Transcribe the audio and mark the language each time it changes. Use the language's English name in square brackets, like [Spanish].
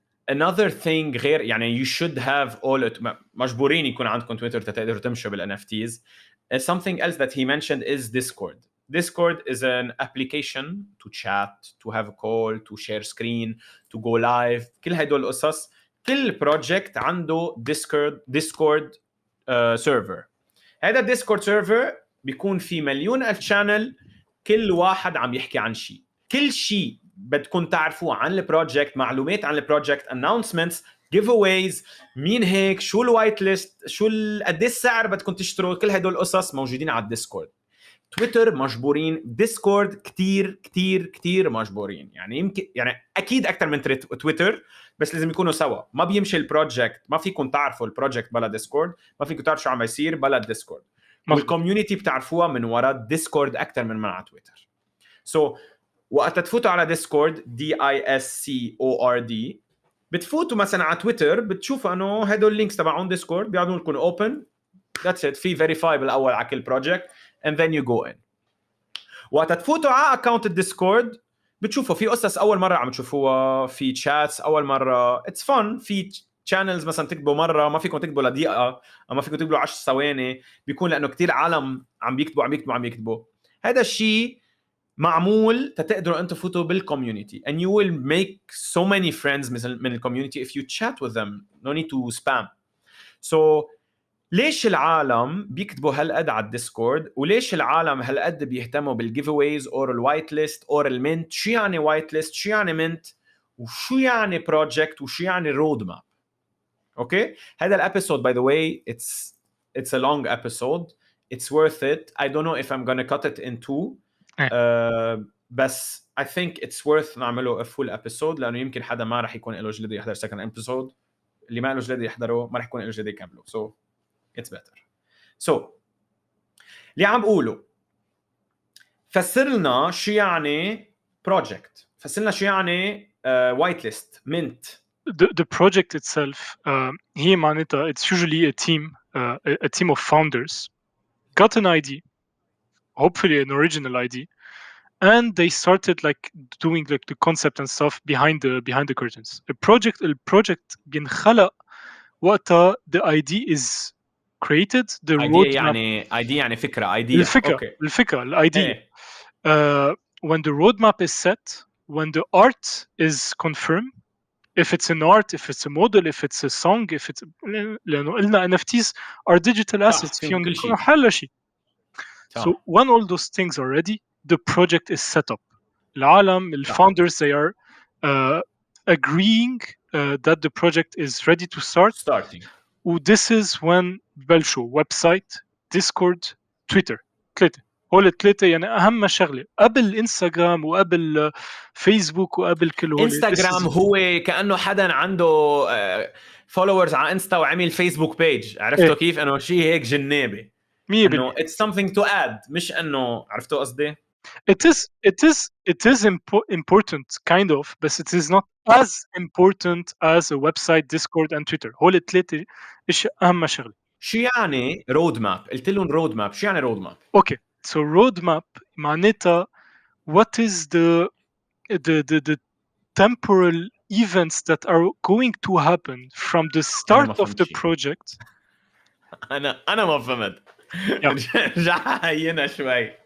[English] Another thing [Arabic] غير يعني [English] you should have all it. [Arabic] مجبورين يكون عندكم تويتر تقدروا تمشوا بال NFTs. [English] Something else that he mentioned is Discord. Discord is an application to chat, to have a call, to share screen, to go live. [Arabic] كل هدول القصص. كل project عنده Discord server. هذا Discord server بيكون في 1,000,000 channel. كل واحد عم يحكي عن شيء. كل شيء بدكم تعرفوه عن البروجكت، معلومات عن البروجكت، announcements, giveaways، مين هيك، شو الوايت ليست، شو قد ايه السعر بدكم تشتروا. كل هدول القصص موجودين على الديسكورد. تويتر مجبورين، ديسكورد كتير مجبورين. يعني يمكن يعني اكيد اكثر من تويتر، بس لازم يكونوا سوا. ما بيمشي البروجكت، ما فيكم تعرفوا البروجكت بلا ديسكورد، ما فيكم تعرفوا شو عم يصير بلا ديسكورد. والكوميونتي بتعرفوها من وراء ديسكورد اكثر من على تويتر. سو وقت تفوتوا على ديسكورد DISCORD بتفوتوا مثلا على تويتر بتشوفوا انه هدول اللينكس تبعون ديسكورد بيعطوا لكم اوبن. [English] That's it. [Arabic] في فيريفاي بالاول على كل بروجكت [English] and then you go in. [Arabic] وقت تفوتوا على اكونت الديسكورد بتشوفوا في قصص اول مره عم تشوفوها، في تشاتس اول مره. [English] It's fun. [Arabic] في channels مثلا تكتبوا مره ما فيكم تكتبوا لدقيقه، او ما فيكم تكتبوا 10 ثواني. بيكون لانه كتير عالم عم بيكتبوا. هذا الشيء معمول تقدروا انتم تفوتوا بالكوميونتي [English] and you will make so many friends [Arabic] من الكوميونتي [English] if you chat with them. No need to spam. [Arabic] So ليش العالم بيكتبوا هالقد على الديسكورد، وليش العالم هالقد بيهتموا بالجيف اويز اور الوايت ليست اور المنت؟ شو يعني وايت ليست، شو يعني منت، وشو يعني بروجكت، وشو يعني رود ماب؟ اوكي. هذا الابيسود [English] by the way it's a long episode. It's worth it. I don't know if I'm gonna cut it in two. [Arabic] بس [English] I think it's worth [Arabic] نعمله [English] a full episode [Arabic] لأنه يمكن حدا ما رح يكون له جلد يحضر [English] second episode [Arabic] اللي ما له جديد يحضره ما رح يكون له جديد يكمله. [English] So it's better. [Arabic] So اللي عم بقوله فسر لنا شو يعني project، فسر لنا شو يعني whitelist mint. [English] The project itself [Arabic] هي معناتها [English] it's usually a team of founders got an ID, hopefully an original ID, and they started like doing like the concept and stuff behind the curtains. [Arabic] البروجكت بينخلق وقتها [English] the ID is created, the roadmap. [Arabic] ID يعني فكرة idea. الفكرة الidea. [English] When the roadmap is set, when the art is confirmed, if it's an art, if it's a model, if it's a song, if it's [Arabic] لأنه قلنا [English] NFTs are digital assets [Arabic] فيهم يكونوا حل شيء. [English] So when all those things are ready, the project is set up. [Arabic] العالم, [English] founders, they are agreeing that the project is ready to start. This is when [Arabic] ببلشوا [English] website, Discord, Twitter. [Arabic] هول الثلاثة يعني أهم شغلة قبل انستغرام وقبل فيسبوك وقبل كل هول. انستغرام هو كأنه حدا عنده فولورز على انستا وعمل فيسبوك بيج، عرفتوا كيف؟ انه شيء هيك جنابي، انه [English] it's something to add، [Arabic] مش انه عرفتوا قصدي؟ [English] It is important kind of, but it is not as important as a website, Discord and Twitter. [Arabic] هول الثلاثة إيش أهم شغلة. شو يعني رود ماب؟ قلت لهم رود ماب، شو يعني رود ماب؟ [English] Okay, so roadmap [Arabic] معناتها [English] what is the temporal events that are going to happen from the start of the project. [Arabic] أنا ما فهمت. رجعنا شوي.